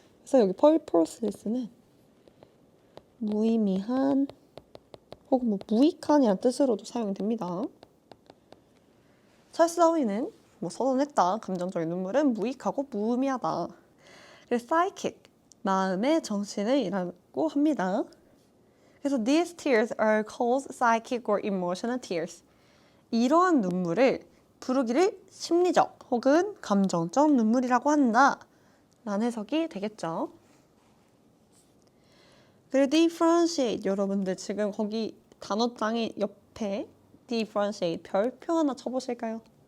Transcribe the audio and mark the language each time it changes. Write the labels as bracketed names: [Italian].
[Korean] 그래서 여기 purposeless는 무의미한 혹은 뭐 무익한이란 뜻으로도 사용이 됩니다. 찰스 다윈은 뭐 선언했다. 감정적인 눈물은 무익하고 무의미하다. 그래서 psychic, 마음의 정신을 이라고 합니다. 그래서 [English] these tears are called psychic or emotional tears. [Korean] 이러한 눈물을 부르기를 심리적 혹은 감정적 눈물이라고 한다. 라는 해석이 되겠죠. 그리고 differentiate, 여러분들 지금 거기 단어장의 옆에 differentiate 별표 하나 쳐보실까요?